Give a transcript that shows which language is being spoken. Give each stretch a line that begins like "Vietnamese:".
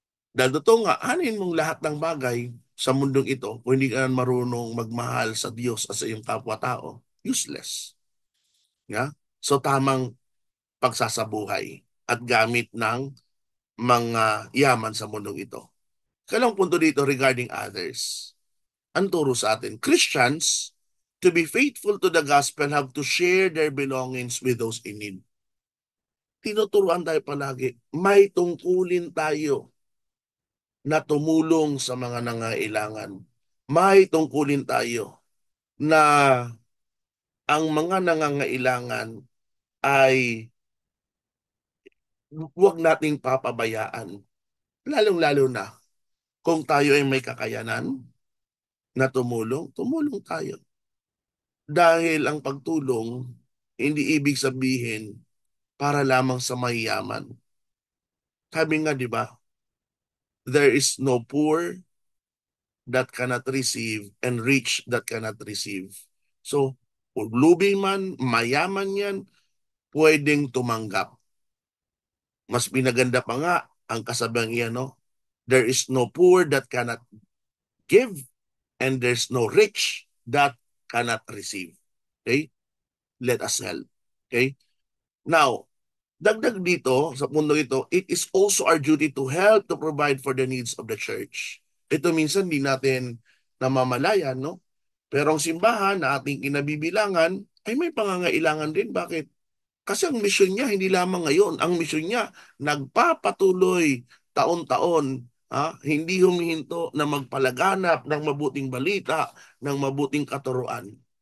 Filipino: Dahil totoo nga, hanin mong lahat ng bagay sa mundong ito kung hindi ka marunong magmahal sa Diyos at sa iyong kapwa-tao,
English: useless. Yeah?
Filipino: So tamang pagsasabuhay at gamit ng mga yaman sa mundong ito. Kailang punto dito
English: regarding others.
Filipino: Ang turo sa atin,
English: Christians, to be faithful to the gospel, have to share their belongings with those in need.
Filipino: Tinuturuan tayo palagi, may tungkulin tayo na tumulong sa mga nangailangan. May tungkulin tayo na ang mga nangangailangan ay huwag nating papabayaan. Lalong-lalo na kung tayo ay may kakayanan na tumulong, tumulong tayo. Dahil ang pagtulong, hindi ibig sabihin para lamang sa mayayaman. Sabi nga, di ba,
English: there is no poor that cannot receive and rich that cannot receive. So,
Filipino: kung lubi man, mayaman yan, pwedeng tumanggap. Mas pinaganda pa nga ang kasabang iyan, no?
English: There is no poor that cannot give, and there's no rich that cannot receive. Okay? Let us help. Okay? Now,
Filipino: dagdag dito sa mundo ito,
English: it is also our duty to help to provide for the needs of the church.
Filipino: Ito minsan di natin namamalayan, no? Pero ang simbahan na ating kinabibilangan ay may pangangailangan din. Bakit? Kasi ang misyon niya hindi lamang ngayon. Ang misyon niya nagpapatuloy taon-taon. Hindi humihinto na magpalaganap ng mabuting balita, ng mabuting katuruan.